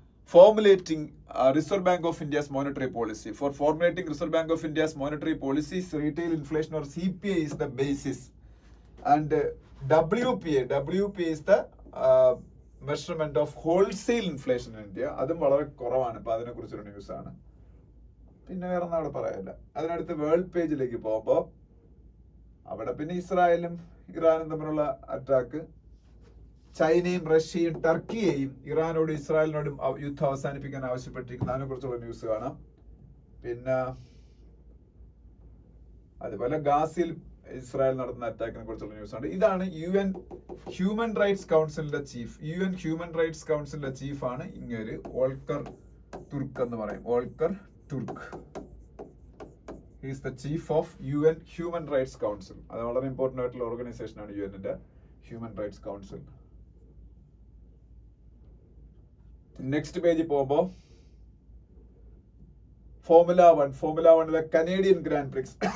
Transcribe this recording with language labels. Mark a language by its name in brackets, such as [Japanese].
[English] formulating Reserve Bank of India's monetary policy. For formulating Reserve Bank of India's monetary policies, retail inflation or CPI is the basis. And WPA is the measurement of wholesale inflation in India. [Malayalam] അതും വളരെ കുറവാണ്. അപ്പോൾ അതിനെക്കുറിച്ചൊരു ന്യൂസാണ്. പിന്നെ വേറെ ഒന്നും അവിടെ പറയാനില്ല. അതിനടുത്ത് വേൾഡ് പേജിലേക്ക് പോകുമ്പോൾ അവിടെ പിന്നെ ഇസ്രായേലും ഇറാനും തമ്മിലുള്ള അറ്റാക്ക്, ചൈനയും റഷ്യയും ടർക്കിയെയും ഇറാനോടും ഇസ്രായേലിനോടും യുദ്ധം അവസാനിപ്പിക്കാൻ ആവശ്യപ്പെട്ടിരിക്കുന്ന അതിനെ കുറിച്ചുള്ള ന്യൂസ് കാണാം. പിന്നെ അതുപോലെ ഗാസയിൽ ഇസ്രായേൽ നടത്തുന്ന അറ്റാക്കിനെ കുറിച്ചുള്ള ന്യൂസാണ്. ഇതാണ് UN ഹ്യൂമൻ റൈറ്റ്സ് കൗൺസിലിന്റെ ചീഫ്. UN ഹ്യൂമൻ റൈറ്റ്സ് കൗൺസിലിന്റെ ചീഫാണ് ഇങ്ങേര് വോൾക്കർ തുർക്ക് എന്ന് പറയും. Volker തുർക്ക്. [English] He is the chief of UN human rights council. [Malayalam] അത് വളരെ ഇമ്പോർട്ടന്റ് ആയിട്ടുള്ള ഓർഗനൈസേഷൻ ആണ് യുഎന്നിന്റെ ഹ്യൂമൻ റൈറ്റ്സ് കൗൺസിൽ. നെക്സ്റ്റ് പേജിൽ പോകുമ്പോൾ ഫോർമുല 1 കനേഡിയൻ ഗ്രാൻഡ് പ്രിക്സ്.